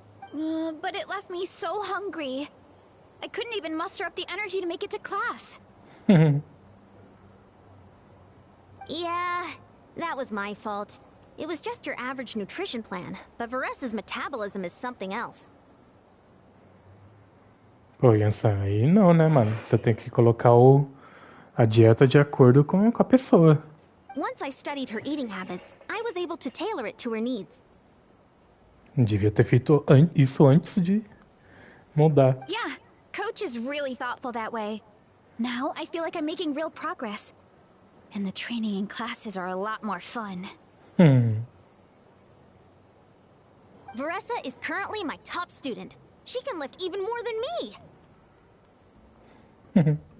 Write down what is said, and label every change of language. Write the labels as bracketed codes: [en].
[en] But it left me so hungry. I couldn't even muster up the energy to make it to class. Yeah, that was my fault. It was just your average nutrition plan, but Varesa's metabolism is something else. [pt] Pô, Yansan, aí não, né, mano? Você tem que colocar a dieta de acordo com a pessoa. [en] Once I studied her eating habits, I was able to tailor it to her needs. [pt] Devia ter feito isso antes de mudar. [en] Yeah, Coach is really thoughtful that way. Now I feel like I'm making real progress. And the training and classes are a lot more fun. Varesa is currently my top student. She can lift even more than me.